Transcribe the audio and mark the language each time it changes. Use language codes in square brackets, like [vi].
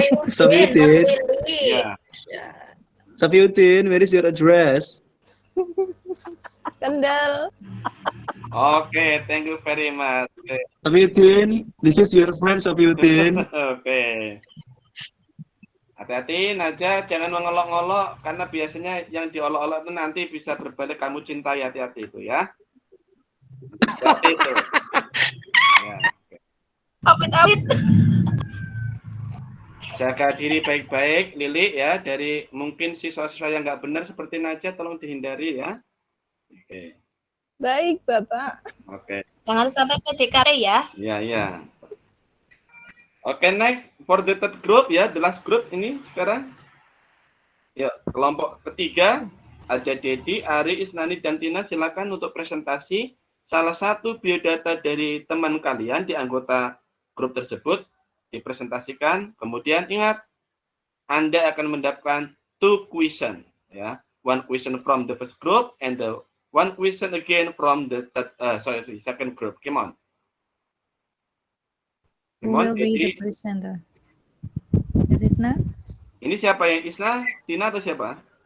[en] Sofiyuddin. Yeah. Sofiyuddin, where is your address? Kendal. Okay, thank you very much. Okay. Sofiyuddin, this is your friend Sofiyuddin. Oke. [id] Hati-hati, Naja, jangan mengolok-ngolok karena biasanya yang diolok-olok itu nanti bisa berbalik kamu cintai, hati-hati itu ya. Hati itu. Ya. Amit. Jaga diri baik-baik, Lili ya. Dari mungkin siswa-siswa yang nggak benar seperti Naja, tolong dihindari ya. Oke. Baik, Bapak. Oke. Jangan sampai PDKT ya. [en] Iya. Oke, next for the third group ya, the last group [id] ini sekarang. Ya, kelompok ketiga ada Dedi, Ari, Isnani, dan Tina. Silakan untuk presentasi salah satu biodata dari teman kalian di anggota grup tersebut dipresentasikan. Kemudian ingat, Anda akan mendapatkan 2 question ya. [en] 1 question from the first group and the 1 question again from the second group. Come on. Who will be the presenter? Is Isna? [id] Ini siapa yang Isna? Tina atau siapa?